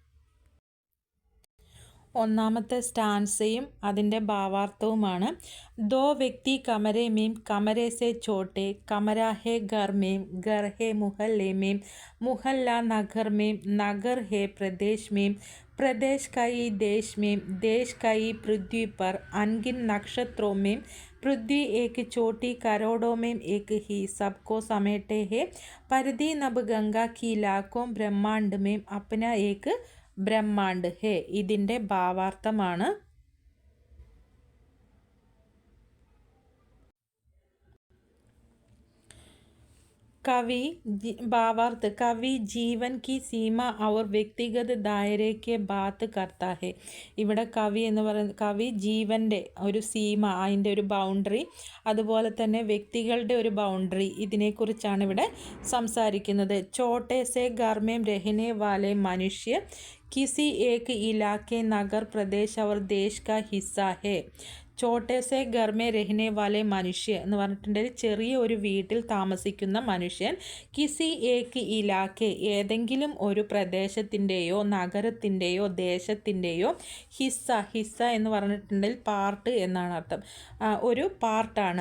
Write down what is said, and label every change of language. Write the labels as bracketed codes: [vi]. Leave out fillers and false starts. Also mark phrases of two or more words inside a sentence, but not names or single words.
[ml] ഒന്നാമത്തെ സ്റ്റാൻസയും അതിൻ്റെ ഭാവാർത്ഥവുമാണ്. [hi] दो व्यक्ति कमरे में कमरे से छोटे, कमरा है घर में, घर है मुहल्ले में, मुहल्ला नगर में, नगर है प्रदेश में, प्रदेश कई देश में, देश कई पृथ्वी पर, अनगिन नक्षत्रों में, पृथ्वी एक छोटी करोड़ों में एक ही, सबको समेटे है, परिधि नभ गंगा की लाखों ब्रह्मांड में अपना एक ब्रह्मांड है. [ml] ഇതിൻ്റെ ഭാവാർത്ഥമാണ്. [hi] भावार्थ कवि जीवन की सीमा और व्यक्तिगत दायरे के बात करता है. [ml] ഇവിടെ കവി എന്ന് പറയുന്നത് കവി ജീവൻ്റെ ഒരു സീമ, അതിൻ്റെ ഒരു ബൗണ്ടറി, അതുപോലെ തന്നെ വ്യക്തികളുടെ ഒരു ബൗണ്ടറി, ഇതിനെക്കുറിച്ചാണ് ഇവിടെ സംസാരിക്കുന്നത്. [hi] छोटे से घर में रहने वाले मनुष्य किसी एक इलाके, नगर, प्रदेश और देश का हिस्सा है. छोटे से घर में रहने वाले मनुष्य [ml] എന്ന് പറഞ്ഞിട്ടുണ്ടെങ്കിൽ ചെറിയ ഒരു വീട്ടിൽ താമസിക്കുന്ന മനുഷ്യൻ, [hi] किसी एक इलाके [ml] ഏതെങ്കിലും ഒരു പ്രദേശത്തിൻ്റെയോ നഗരത്തിൻ്റെയോ ദേശത്തിൻ്റെയോ ഹിസ്സ എന്ന് പറഞ്ഞിട്ടുണ്ടെങ്കിൽ പാർട്ട് എന്നാണ് അർത്ഥം, ഒരു പാർട്ടാണ്.